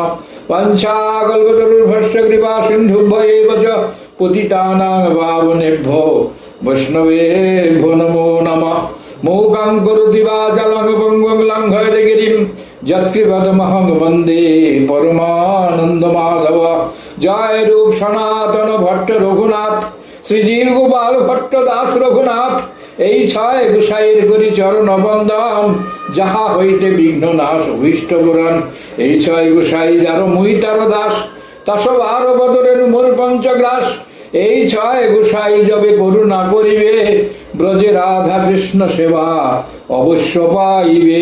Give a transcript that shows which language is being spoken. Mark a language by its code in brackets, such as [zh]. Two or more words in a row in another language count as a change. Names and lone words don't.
[sa] वंशाकल्पतरुर्भस्य कृपा सिन्धुभ्यैव च पतितानां पावनेभ्यो वैष्णवेभ्यो नमो नमः। मूकं करोति वाचालं पङ्गुं लङ्घयते गिरिं यत्कृपातमहं वन्दे परमानंद माधव। [bn] জয় রূপ সনাতন ভট্ট রঘুনাথ শ্রীজীব গোপাল ভট্ট দাস রঘুনাথ এই ছয় গোসাইয়ের করি চরণ বন্দন যাহা হইতে বিঘ্ন নাশ অভীষ্ট পুরাণ। এই ছয় গোসাই যার মুই তার দাস তাস বার বদরের মোর পঞ্চগ্রাস। এই ছয় গোসাই যবে করুণা করিবে ব্রজে রাধা কৃষ্ণ সেবা অবশ্য পাইবে।